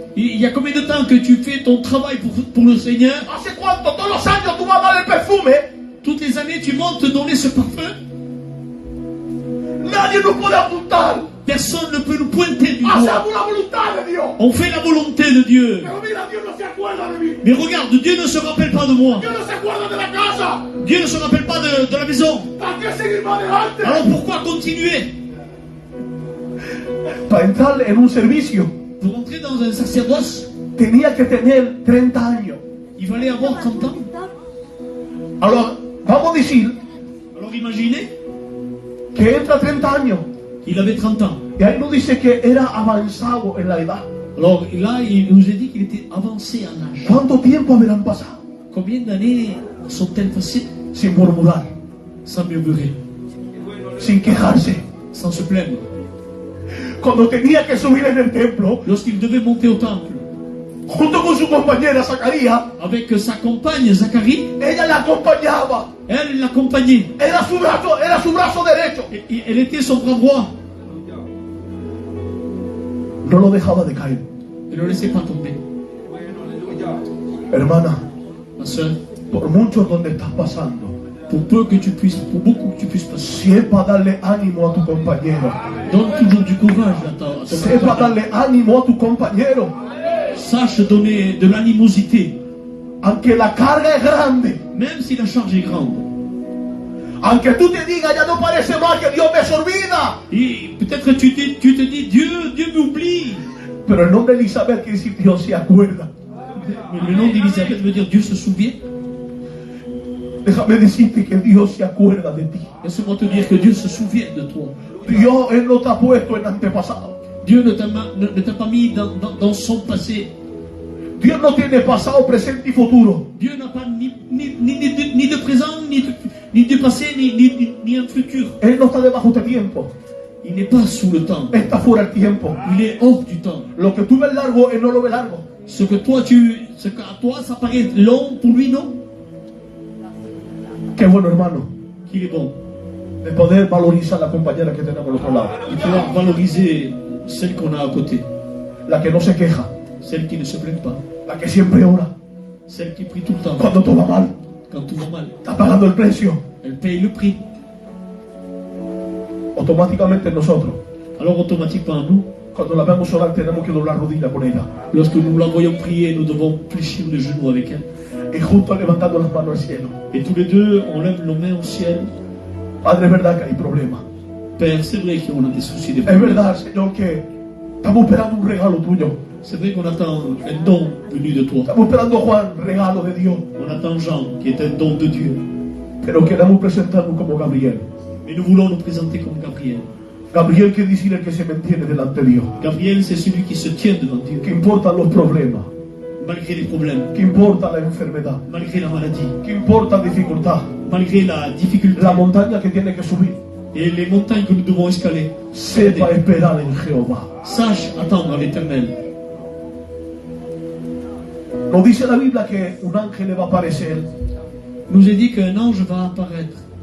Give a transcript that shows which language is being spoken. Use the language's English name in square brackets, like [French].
[French] Il y a combien de temps que tu fais ton travail pour le Seigneur? [Spanish] ¿Hace cuánto todos los años tú vas a dar el perfume? [French] Toutes les années, tu montes te donner ce parfum. [Spanish] Nadie nos puede apuntar. [French] Personne ne peut nous pointer du doigt. [Spanish] Hacemos la voluntad de Dios. [French] On fait la volonté de Dieu. [Spanish] Pero mira, Dios no se acuerda de mí. [French] Mais regarde, Dieu ne se rappelle pas de moi. [Spanish] Dios no se acuerda de la casa. [French] Dieu ne se rappelle pas de la maison. [Spanish] ¿Para qué seguir más adelante? [French] Alors pourquoi continuer? [Spanish] Para entrar en un servicio [French] Pour entrer dans un sacerdoce, [Spanish] tenía que tener 30 años. [French] il fallait avoir 30 ans. Alors, [Spanish] vamos a decir [French] Alors imaginez, [Spanish] que entra 30 años. [French] il avait 30 ans. [Spanish] Y ahí nos dice que era avanzado en la edad. [French] Alors là, il nous a dit qu'il était avancé en âge. [Spanish] ¿Cuánto tiempo habrán pasado? [French] Combien d'années sont-elles passées [Spanish] Sin murmurar, [French] sans murmurer, [Spanish] sin quejarse. [French] sans se plaindre? [Spanish] Cuando tenía que subir en el templo, [French] Lorsqu'il devait monter au temple, [Spanish] junto con su compañera Zacarías, [French] avec sa compagne Zacharie, [Spanish] ella la acompañaba. [French] elle l'accompagnait. [Spanish] Era su brazo derecho. [French] Et elle était son bras droit. [Spanish] No lo dejaba de caer. [French] Elle ne le laissait pas tomber. [Spanish] Hermana, [French] Ma soeur, [Spanish] por mucho donde estás pasando, [French] pour pour beaucoup que tu puisses passer. [Spanish] Sepa darle ánimo a tu compañero. [French] Donne toujours du courage à ton [Spanish] Sepa [French] compagnon. [Spanish] darle ánimo a tu compañero. [French] Sache donner de l'animosité, [Spanish] Aunque la carga es grande. [French] même si la charge est grande. [Spanish] Aunque tú te digas, ya no parece más que Dios me se olvida. [French] Et peut-être tu te dis, Dieu m'oublie. [Spanish] Pero el nombre de Elizabeth quiere decir Dios se acuerda. [French] Le nom d'Élisabeth veut dire Dieu se souvient. [Spanish] Déjame decirte que Dios se acuerda de ti. [French] Laisse-moi te dire que Dieu se souvient de toi. [Spanish] Dios, Él no te ha puesto en antepasado. [French] Dieu ne t'a pas mis dans son passé. [Spanish] Dios no tiene pasado, presente y futuro. [French] Dieu n'a pas ni de présent, ni de passé, ni un futur. [Spanish] Él no está debajo de tiempo. [French] Il n'est pas sous le temps. [Spanish] Está fuera del tiempo. [French] Il est hors du temps. [Spanish] Lo que tú ves largo, Él no lo ve largo. [French] Ce qu'à toi ça paraît long, pour lui non. [Spanish] Qué bueno, hermano, [French] Qu'il est bon. [Spanish] de poder valorizar la compañera que tenemos al otro lado. [French] De pouvoir valoriser celle qu'on a à côté. [Spanish] La que no se queja. [French] Celle qui ne se plaint pas. [Spanish] La que siempre ora. [French] Celle qui prie tout le temps. [Spanish] Cuando todo va mal, [French] Quand tout va mal. [Spanish] está pagando el precio. [French] Elle paye le prix. [Spanish] Automáticamente nosotros, [French] Alors automatiquement, nous, [Spanish] cuando la vemos orar, tenemos que doblar rodilla con ella. [French] lorsque nous la voyons prier, nous devons fléchir les genoux avec elle. [Spanish] Y juntos levantando las manos al cielo. [French] Et tous les deux, on lève nos mains au ciel. [Spanish] Padre, es verdad que hay problemas. [French] Père, c'est vrai qu'on a des soucis, des [Spanish] Es [French] problèmes. [Spanish] verdad, Señor, que estamos esperando un regalo tuyo. [French] C'est vrai qu'on attend un don venu de toi. [Spanish] Estamos esperando, Juan, regalo de Dios. [French] On attend Jean, qui est un don de Dieu. [Spanish] Pero queremos presentarnos como Gabriel. [French] Mais nous voulons nous présenter comme Gabriel. [Spanish] Gabriel quiere decir el que se mantiene delante de Dios. [French] Gabriel, c'est celui qui se tient devant Dieu, [Spanish] Que importan los problemas. [French] malgré les problèmes, [Spanish] Que importa la enfermedad. [French] malgré la maladie, [Spanish] Que importa la dificultad. [French] malgré la difficulté [Spanish] La montaña que tiene que subir. [French] et les montagnes que nous devons escaler. [Spanish] Sepa esperar en Jehová. [French] Sache attendre l'Éternel. [Spanish] Nos dice la Biblia que un ángel le va a aparecer. [French] Nous est dit qu'un ange va apparaître.